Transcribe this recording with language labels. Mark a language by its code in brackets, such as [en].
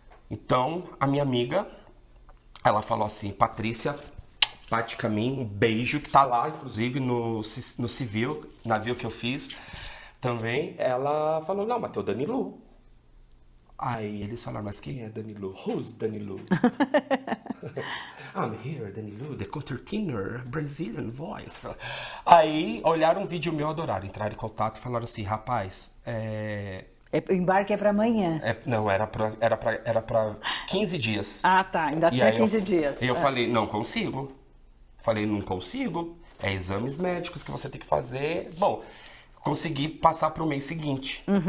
[pt] Então, a minha amiga, ela falou assim, Patrícia, Pati Camin, um beijo, que tá lá, inclusive, no civil, navio que eu fiz também. Ela falou, não, mas tem o Danilu. Aí eles falaram, mas quem é Danilu? [en] Who's Danilu? I'm here, Danilu, the countertenor, Brazilian voice. [pt] Aí olharam um vídeo meu, adoraram, entraram em contato e falaram assim, rapaz, o embarque é para amanhã. Não, era pra 15 dias. Ah, tá, ainda tinha 15 dias. Eu falei, não consigo. Falei, não consigo. É exames médicos que você tem que fazer. Bom, consegui passar para o mês seguinte.